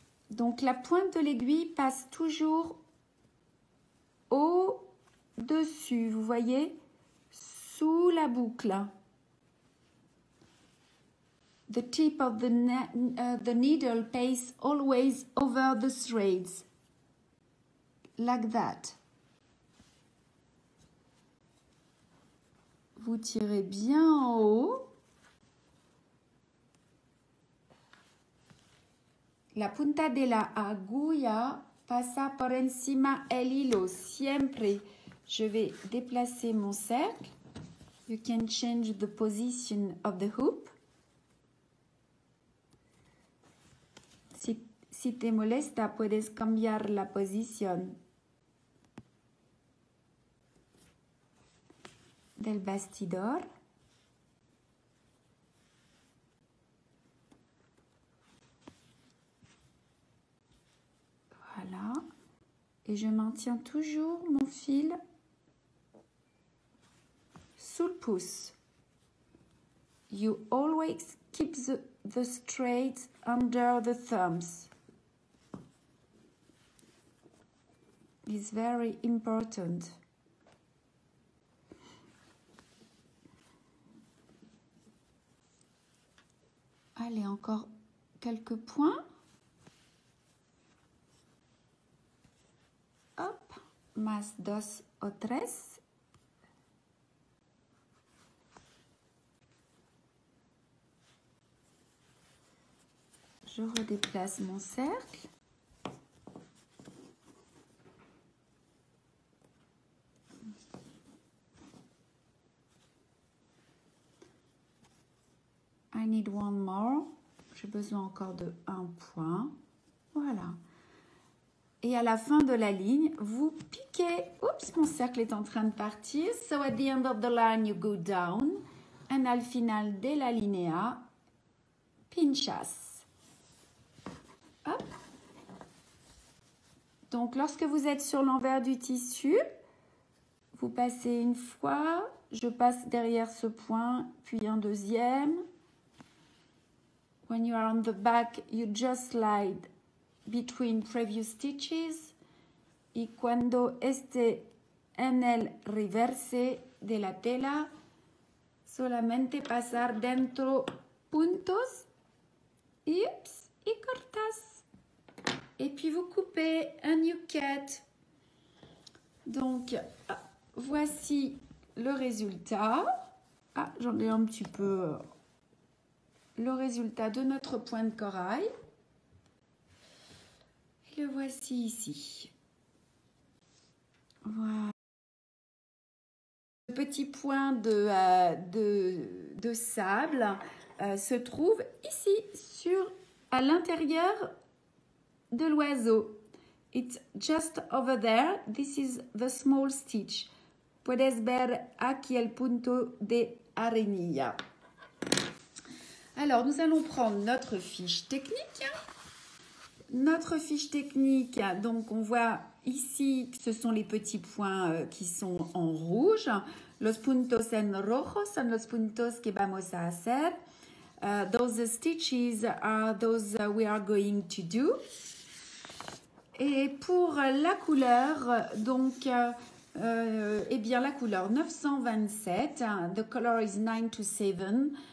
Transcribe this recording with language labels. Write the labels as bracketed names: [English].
[French] Donc la pointe de l'aiguille passe toujours au-dessus, vous voyez, sous la boucle. [English] The tip of the needle passes always over the threads, like that. [French] Vous tirez bien en haut. [Spanish] La punta de la aguja pasa por encima el hilo, siempre. [French] Je vais déplacer mon cercle. [English] You can change the position of the hoop. [Spanish] Si te molesta, puedes cambiar la posición del bastidor. [French] Voilà. Et je maintiens toujours mon fil sous le pouce. [English] You always keep the straight under the thumbs. It's very important. [French] Allez, encore quelques points. [Spanish] Hop, más 2 o 3. [French] Je redéplace mon cercle. [English] I need one more. [French] J'ai besoin encore de un point. Voilà. Et à la fin de la ligne, vous piquez. Oups, mon cercle est en train de partir. [English] So at the end of the line, you go down. [Spanish] Et al final de la linéa, pinchas. Hop. [French] Donc, lorsque vous êtes sur l'envers du tissu, vous passez une fois. Je passe derrière ce point, puis un deuxième. [English] When you are on the back, you just slide between previous stitches. [Spanish] Y cuando esté en el reverse de la tela, solamente pasar dentro puntos y cortas. [French] Et puis vous coupez un [English] you cut. [French] Donc, voici le résultat. Ah, j'en ai un petit peu... le résultat de notre point de corail. Et le voici ici. Voilà. Le petit point de sable se trouve ici, à l'intérieur de l'oiseau. [English] It's just over there. This is the small stitch. [Spanish] Puedes ver aquí el punto de arenilla. [French] Alors, nous allons prendre notre fiche technique. Notre fiche technique, donc on voit ici que ce sont les petits points qui sont en rouge. [Spanish] Los puntos en rojo son los puntos que vamos a hacer. [English] Those stitches are those we are going to do. [French] Et pour la couleur, donc, eh bien la couleur 927, [English] the color is 927.